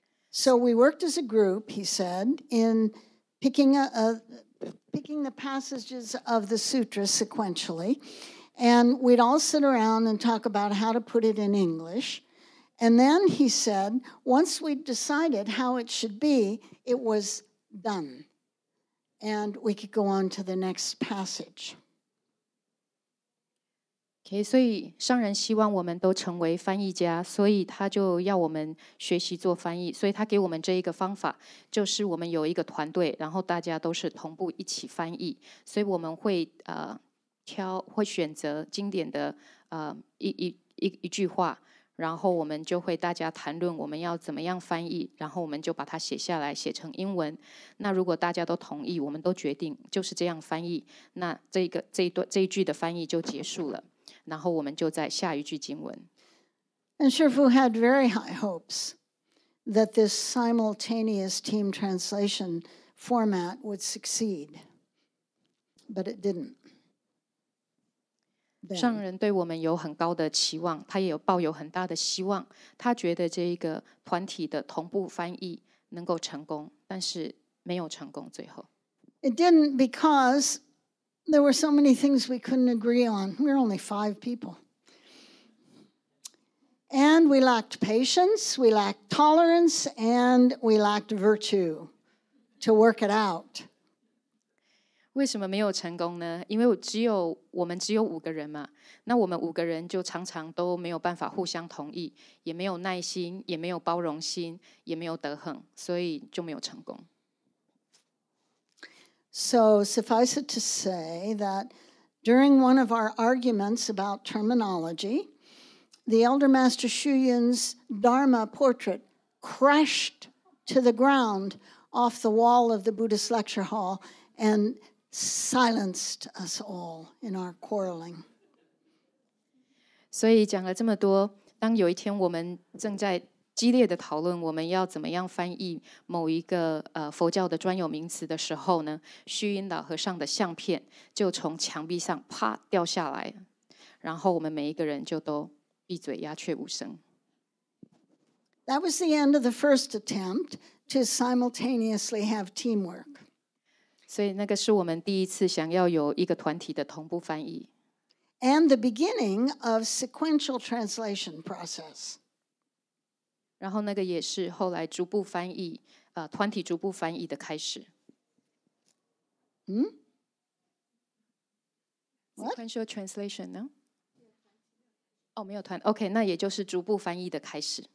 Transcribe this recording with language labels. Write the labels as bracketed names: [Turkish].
[English] So we worked as a group, he said, in picking the passages of the sutras sequentially. And we'd all sit around and talk about how to put it in English. And then he said, once we decided how it should be, it was done. And we could go on to the next passage. [Chinese] Okay, 所以上人希望我们都成为翻译家，所以他就要我们学习做翻译。所以他给我们这一个方法，就是我们有一个团队，然后大家都是同步一起翻译。所以我们会会选择经典的一句话，然后我们就会大家谈论我们要怎么样翻译，然后我们就把它写下来，写成英文。那如果大家都同意，我们都决定就是这样翻译，那这一句的翻译就结束了。然后我们就在下一句经文。 [English] And Shifu had very high hopes that this simultaneous team translation format would succeed, but it didn't. [Chinese] 上人对我们有很高的期望，他也抱有很大的希望。他觉得这一个团体的同步翻译能够成功，但是没有成功。最后 [English] It didn't because there were so many things we couldn't agree on. We were only 5 people. And we lacked patience, we lacked tolerance, and we lacked virtue to work it out. [Chinese] 为什么没有成功呢？因为我们只有5个人嘛，那我们5个人就常常都没有办法互相同意，也没有耐心，也没有包容心，也没有德行，所以就没有成功。 [English] So suffice it to say that during one of our arguments about terminology, the Elder Master Hsuan's Dharma portrait crashed to the ground off the wall of the Buddhist lecture hall and silenced us all in our quarreling. [Chinese] 所以讲了这么多，当有一天我们正在激烈的讨论我们要怎么样翻译某一个佛教的专有名词的时候呢，虚云老和尚的相片就从墙壁上啪掉下来，然后我们每一个人就都闭嘴鸦雀无声。 [English] That was the end of the first attempt to simultaneously have teamwork. [Chinese] 所以那个是我们第一次想要有一个团体的同步翻译。 [English] And the beginning of sequential translation process. [Chinese] 然后那个也是后来逐步翻译，团体逐步翻译的开始。 [English] Sequential translation 呢？ [Chinese] 哦，没有团 ，OK， 那也就是逐步翻译的开始。